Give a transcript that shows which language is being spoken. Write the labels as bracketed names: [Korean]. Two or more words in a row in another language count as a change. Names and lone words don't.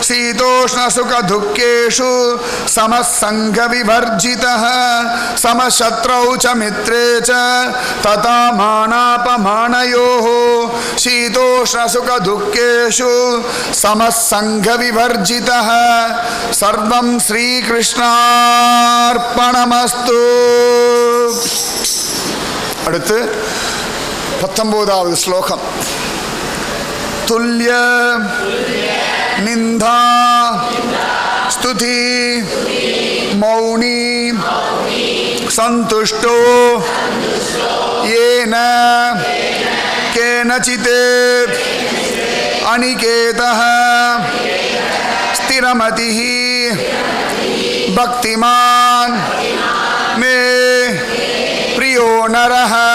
[Sanskrit] शीतोष्णसुखदुःखेषु समसङ्गविवर्जितः समशत्रौ च मित्रे च तथा मानापमानयोः शीतोष्णसुखदुःखेषु समसङ्गविवर्जितः सर्वं श्रीकृष्णार्पणमस्तु. [Tamil] அடுத்து 19வது ஸ்லோகம். [Sanskrit] तुल्य निन्दा स्तुति मौनी सन्तुष्टो येन केनचित् अनिकेतः स्थिरमतिः भक्तिमान् मे प्रियो नरः.